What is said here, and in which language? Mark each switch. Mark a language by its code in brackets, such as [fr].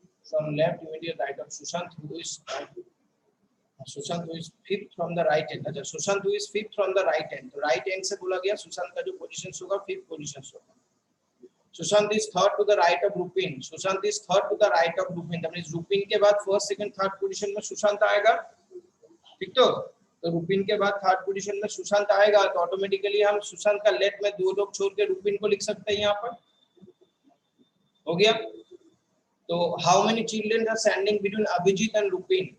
[en] From left immediate right of Sushant who is fifth from the right end. [hi] अच्छा Sushant [en] who is fifth from the right end. [hi] तो right end से बोला गया सुशांत का जो position होगा fifth पोजीशन होगा. [en] Sushant is third to the right of Rupin. Sushant is third to the right of Rupin. that means [hi] Rupin के बाद first second third पोजीशन में सुशांत आएगा. ठीक तो रुपिन के बाद थर्ड पोजीशन में सुशांत आएगा तो ऑटोमेटिकली हम सुशांत का लेफ्ट में दो लोग छोड़ के रुपिन को लिख सकते हैं. यहाँ पर हो गया. तो [en] How many children are standing between Abhijit and Rupin?